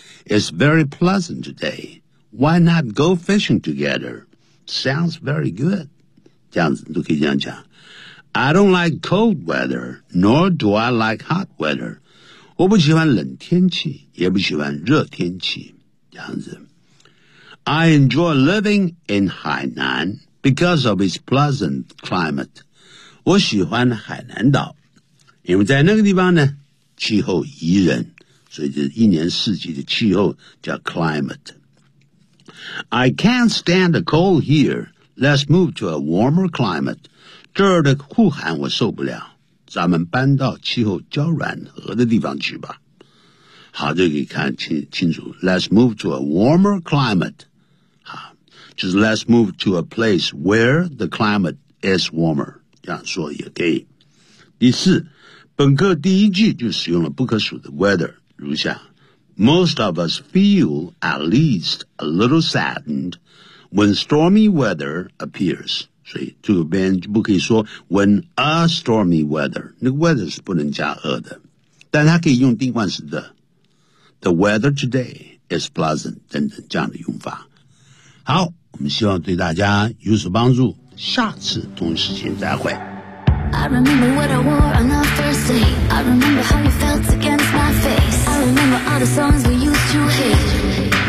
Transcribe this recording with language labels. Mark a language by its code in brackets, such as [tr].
[en] It's very pleasant today. Why not go fishing together？ Sounds very good. [zh] 这样子都可以这样讲。 [en] I don't like cold weather, nor do I like hot weather. [zh] 我不喜欢冷天气，也不喜欢热天气，这样子。 [en] I enjoy living in Hainan because of its pleasant climate. [zh] 我喜欢海南岛，因为在那个地方呢，气候宜人，所以就是一年四季的气候叫 climate。 [en] I can't stand the cold here. Let's move to a warmer climate. [zh] 这儿的酷寒我受不了，咱们搬到气候较暖和的地方去吧。好，这个看清楚 ， [en] Let's move to a warmer climate。 [zh] 好，就是 [en] Let's move to a place where the climate is warmer。 [zh] 这样说也可以。第四，本课第一句就使用了不可数的 weather， 如下 ： [en] Most of us feel at least a little saddened when stormy weather appears。 [zh] 所以这个边就不可以说 [en] when a stormy weather， [zh] 那个 weather 是不能加 a 的，但它可以用定冠词的 [en] the weather today is pleasant [zh] 等等这样的用法。好，我们希望对大家有所帮助，下次同一时间再会。 [en] I remember what I wore on our first day. I remember how you felt against my face. I remember all the songs we used to hateI'm